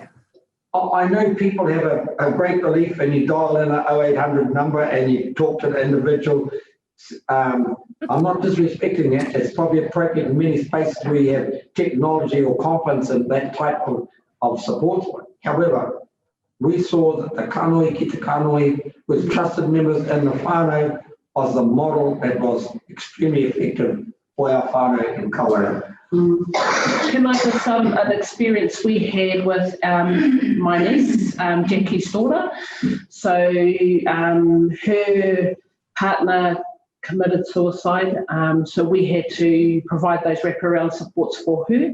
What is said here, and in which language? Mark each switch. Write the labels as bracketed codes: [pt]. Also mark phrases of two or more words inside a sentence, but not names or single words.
[en] I know people have a great belief, and you dial in an 0800 number and you talk to the individual. I'm not disrespecting that. It's probably appropriate in many spaces where you have technology or confidence in that type of support. However, we saw that the [mi] kanohi ki te kanohi [en] with trusted members in the whānau was the model that was extremely effective for our whānau in Kawerau. Can I give an experience we had with my niece, Jackie's daughter? So her partner committed suicide, so we had to provide those wraparound supports for her.